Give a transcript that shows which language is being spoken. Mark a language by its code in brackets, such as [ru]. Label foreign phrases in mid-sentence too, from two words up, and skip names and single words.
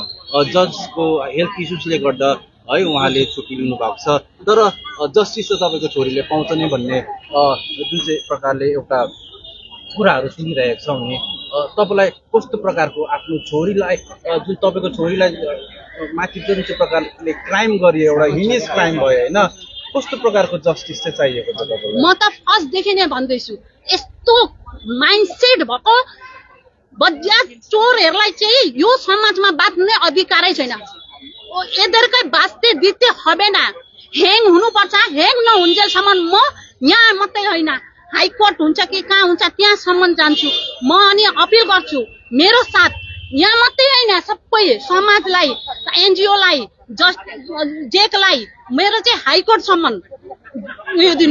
[ne] जजको [en] health issues-le [ne] गर्दा है उहाँले छुट्टी लिनु भएको छ, तर जस्टिस त तपाईँको छोरीले पाउँछ नै भन्ने जुन चाहिँ प्रकारले एउटा कुराहरू सुनिरहेको छौँ नि, तपाईँलाई कस्तो प्रकारको आफ्नो छोरीलाई जुन तपाईँको छोरीलाई माथि जुन चाहिँ प्रकारले क्राइम गरियो, एउटा [en] heinous crime [ne] भयो होइन, कस्तो प्रकारको जस्टिस चाहिँ चाहिएको छ तपाईँलाई? म त फर्स्टदेखि नै भन्दैछु, यस्तो माइन्डसेट भएको बज्या चोरहरूलाई चाहिँ यो समाजमा बाँच्ने अधिकारै छैन। [bn] এদেরকে বাঁচতে দিতে হবে না, [ne] ह्याङ हुनुपर्छ। ह्याङ नहुन्जेलसम्म म यहाँ मात्रै होइन, हाइकोर्ट हुन्छ कि कहाँ हुन्छ त्यहाँसम्म जान्छु म अनि अपिल गर्छु। मेरो साथ यहाँ मात्रै होइन, सबै समाजलाई, एनजिओलाई, जेकलाई मेरो चाहिँ हाइकोर्टसम्म उयो दिनु।